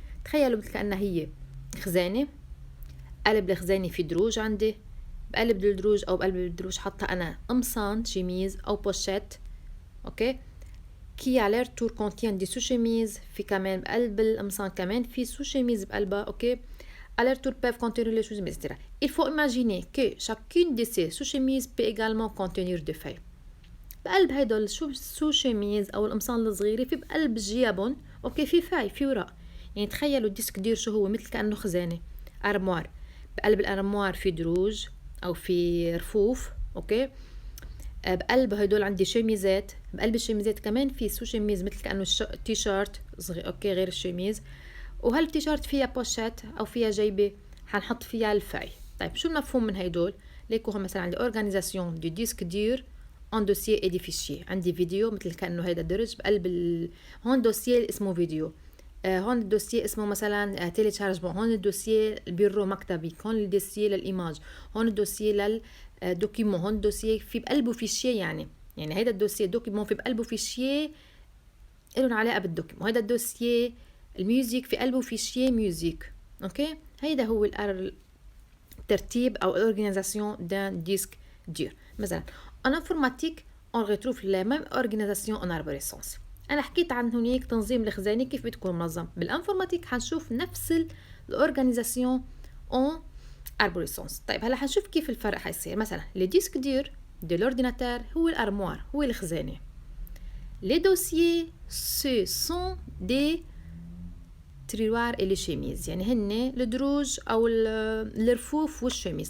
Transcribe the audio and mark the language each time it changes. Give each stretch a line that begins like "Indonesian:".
Arabic: تخيلوا مثل كأنها هي خزانة، قلب الخزانة في دروج عندي، بقلب الدروج أو بقلب الدروج حتى أنا قمصان شيميز أو بوشيت. أوكي كي على تور كونتين دي سو شيميز، في كمان بقلب القمصان كمان في سو شيميز بقلبها.
French: أوكي à leur tour peuvent contenir les sous-chemises, etc. Il faut imaginer que chacune de ces sous-chemises peut également contenir des feuilles.
Arabic: بقلب هيدول السو-شيميز أو القمصان الصغيرة في بقلب جيابهم أوكي في فاي في ورق. يعني تخيلوا الديسك دير شو هو، مثل كأنه خزانة أرموار. بقلب الأرموار في دروج أو في رفوف. أوكي بقلب هيدول عندي شيميزات، بقلب الشيميزات كمان في سو-شيميز مثل كأنه تي شيرت صغير. أوكي غير الشيميز. وهالتيشيرت فيها بوشيت أو فيها جيبة حنحط فيها الفاي. طيب شو المفهوم من هيدول؟ ليكو هم مثلا عندي
French: organisation du disque dur en dossier et des fichiers.
Arabic: عندي فيديو مثل كأنه هيدا درج بقلب هون دوسيي اسمه فيديو، هون الدوسيي اسمه مثلا تيلي تشارجمون، هون الدوسيي البيرو مكتبي، هون الدوسيي للإيماج، هون الدوسيي للدوكيمون، هون الدوسيي في بقلبه فيشيه. يعني هيدا الدوسيي دوكيمون في بقلبه فيشيه إلهم علاقة بالدوكيمون. هيدا الدوسيي الميوزيك في قلبه فيشيه ميوزيك. اوكي هيدا هو الترتيب او الاورغانيزاسيون دان ديسك دير.
French: مثلا en informatique on retrouve la même organisation en arborescence.
Arabic: انا حكيت عن هناك تنظيم الخزانه كيف بتكون منظم. بالانفورماتيك حنشوف نفس الاورغانيزاسيون
French: en arborescence.
Arabic: طيب هلا حنشوف كيف الفرق حيصير. مثلا لي ديسك دير دو l'ordinateur هو الارموار، هو الخزانه.
French: les dossiers ce sont des
Arabic: تريوار اللي شيميز، يعني هن الدروج او الرفوف والشيميز.